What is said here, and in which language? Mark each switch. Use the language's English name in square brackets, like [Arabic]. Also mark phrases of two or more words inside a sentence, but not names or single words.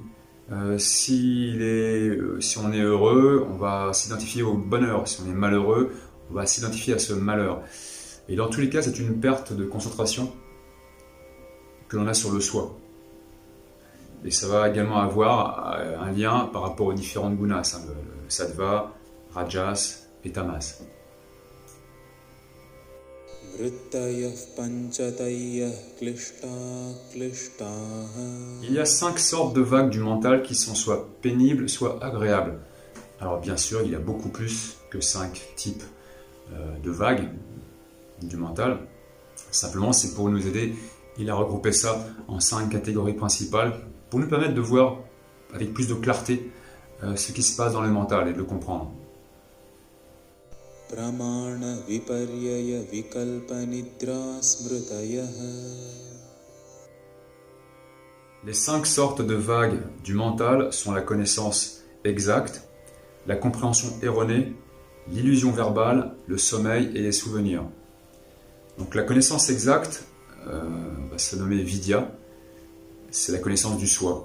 [French] Si on est heureux, on va s'identifier au bonheur. Si on est malheureux, on va s'identifier à ce malheur. Et dans tous les cas, c'est une perte de concentration que l'on a sur le soi. Et ça va également avoir un lien par rapport aux différentes gunas, le sattva, rajas et tamas. Il y a 5 sortes de vagues du mental qui sont soit pénibles, soit agréables. Alors bien sûr, il y a beaucoup plus que 5 types de vagues du mental. Simplement, c'est pour nous aider. Il a regroupé ça en 5 catégories principales pour nous permettre de voir avec plus de clarté ce qui se passe dans le mental et de le comprendre. [Sanskrit] प्रमाण विपर्यय विकल्पनिद्रा स्मृतय. [French] Les 5 sortes de vagues du mental sont la connaissance exacte, la compréhension erronée, l'illusion verbale, le sommeil et les souvenirs. Donc la connaissance exacte va se nommer vidya, c'est la connaissance du soi.